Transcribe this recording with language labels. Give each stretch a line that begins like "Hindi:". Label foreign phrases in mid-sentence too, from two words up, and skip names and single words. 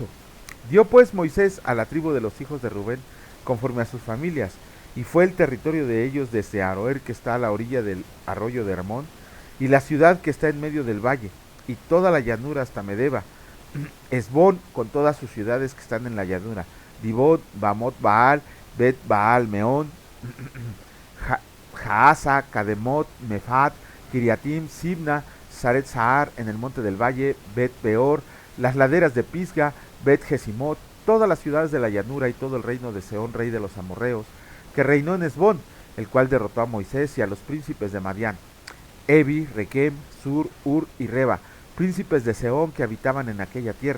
Spanish: Dio pues Moisés a la tribu de los hijos de Rubén, conforme a sus familias, y fue el territorio de ellos desde Aroer, que está a la orilla del arroyo de Hermón, y la ciudad que está en medio del valle, y toda la llanura hasta Medeba, Esbón con todas sus ciudades que están en la llanura, Dibón, Bamot Baal, Bet Baal Meón, Jaasa, Kademot, Mefat, Kiriatim, Sibna, Saret Sahar en el monte del valle, Bet Peor, las laderas de Pisga, Bet Jesimot, todas las ciudades de la llanura y todo el reino de Seón, rey de los amorreos, que reinó en Esbón, el cual derrotó a Moisés y a los príncipes de Madián, Evi, Requem, Sur, Ur y Reba, príncipes de Seón que habitaban en aquella tierra.